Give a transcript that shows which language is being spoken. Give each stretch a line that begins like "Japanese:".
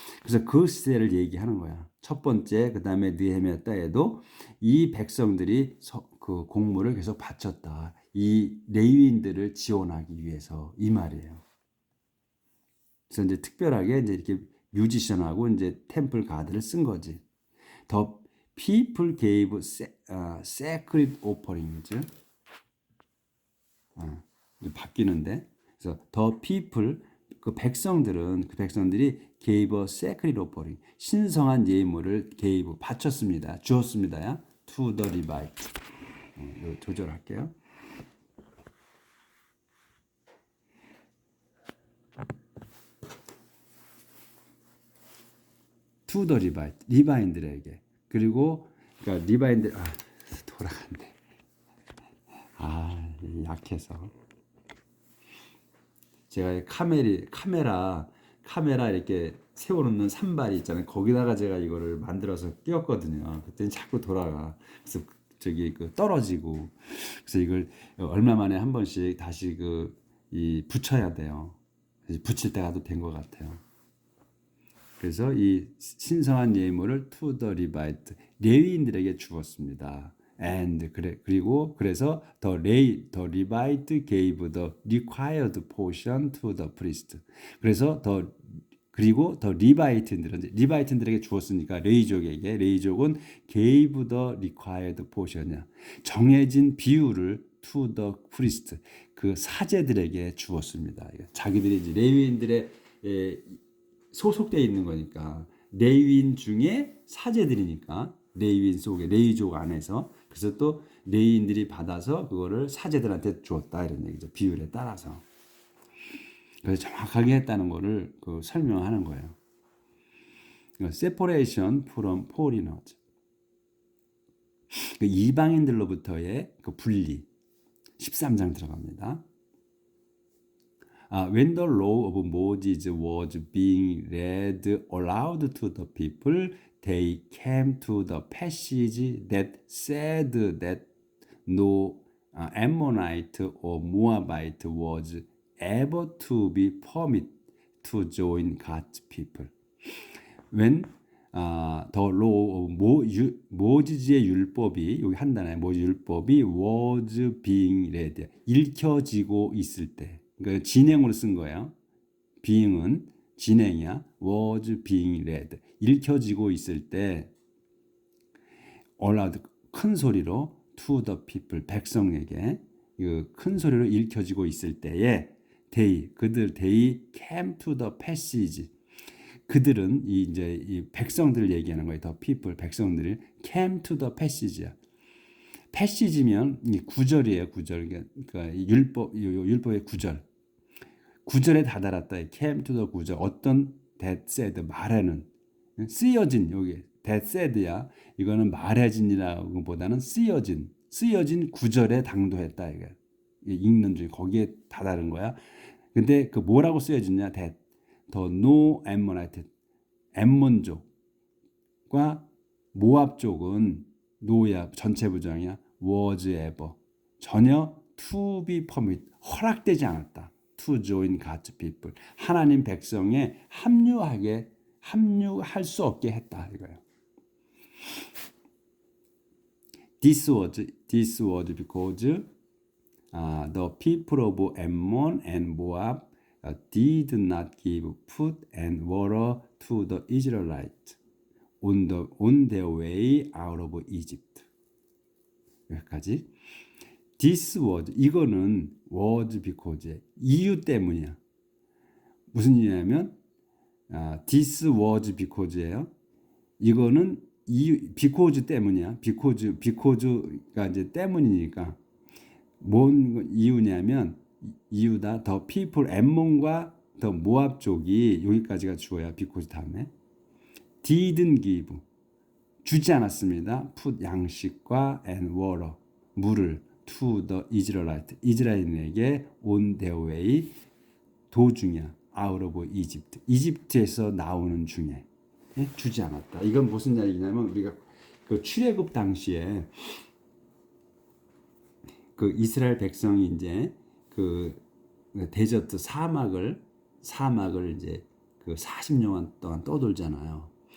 Korean: 그래서 그 시대를 얘기하는 거야. 첫 번째 그 다음에 느헤미야 때에도 이 백성들이 그 공물을 계속 바쳤다. 이 레위인들을 지원하기 위해서 이 말이에요. 그래서 이제 특별하게 이제 이렇게 뮤지션하고 이제 템플 가드를 쓴 거지.
English: The people gave sacred offerings.
Korean: 바뀌는데 그래서 the people 그 백성들이 gave a sacred offering 신성한 예물을 gave 바쳤습니다. 주었습니다야. to the Levite. 조절할게요. to the Levite 리바인들에게 그리고 그러니까 리바인들 돌아간대. 약해서 제가 카메라 이렇게 세워놓는 산발이 있잖아요. 거기다가 제가 이거를 만들어서 끼웠거든요. 그때는 자꾸 돌아가. 그래서 저기 떨어지고. 그래서 이걸 얼마 만에 한 번씩 다시 붙여야 돼요. 붙일 때가 또 된 것 같아요. 그래서 이 신성한 예물을 to the Levite 레위인들에게 주었습니다.
English: And 그래서 the Levite gave the required portion to the priest.
Korean: 그래서 그리고 더 리바이트들에게 주었으니까 레이족은 gave the required portion이야. 정해진 비율을 to the priest 그 사제들에게 주었습니다. 자기들이 이제 레위인들의 소속되어 있는 거니까 레위인 중에 사제들이니까 레위인 속에 레위족 안에서 그래서 또 레위인들이 받아서 그거를 사제들한테 주었다 이런 얘기죠. 비율에 따라서. 그래서 정확하게 했다는 거를 설명하는 거예요.
English: separation from foreigners.
Korean: 이방인들로부터의 분리. 13장 들어갑니다.
English: When the law of Moses was being read aloud to the people, they came to the passage that said that no Ammonite or Moabite was ever to be permitted to join God's people.
Korean: When the law of 모지의 율법이 여기 한 단어에 모지 율법이 was being read 읽혀지고 있을 때 그러니까 진행으로 쓴 거예요. being은 진행이야. was being read. 읽혀지고 있을 때 aloud 큰 소리로 to the people 백성에게 큰 소리로 읽혀지고 있을 때에 they came to the passage. 그들은 이제 이 백성들을 얘기하는 거예요. the people 백성들이 came to the passage야. passage면 이 구절이에요. 구절. 그러니까 율법의 구절. 구절에 다다랐다. came to the 구절. 어떤 that said 말에는 쓰여진 여기 that said야. 이거는 말해진이라고 보다는 쓰여진 구절에 당도했다. 이거 읽는 중에 거기에 다다른 거야. 근데 그 뭐라고 쓰여졌냐? that the no Ammonite 엠몬족과 모압 족은 노야 전체 부정이야. was ever 전혀 to be permitted 허락되지 않았다. to join God's people 하나님 백성에 합류할 수 없게 했다 이거예요.
English: This was because the people of Ammon and Moab did not give food and water to the Israelites on their way out of Egypt.
Korean: 여기까지. This was 이거는 was because 이유 때문이야. 무슨 이유냐면 this was because예요. 이거는 이유 because 때문이야. because가 이제 때문이니까 뭔 이유냐면 이유다. the people 엠몬과 the 모압 쪽이 여기까지가 주어야 because 다음에 didn't give 주지 않았습니다. food 양식과 and water 물을 to the Israelite 이스라엘에게 on their way 도중이야. out of Egypt 이집트에서 나오는 중에 주지 않았다. 이건 무슨 얘기냐면 우리가 그 출애굽 당시에 그 이스라엘 백성이 이제 그 데저트 사막을 이제 그 40년 동안 떠돌잖아요.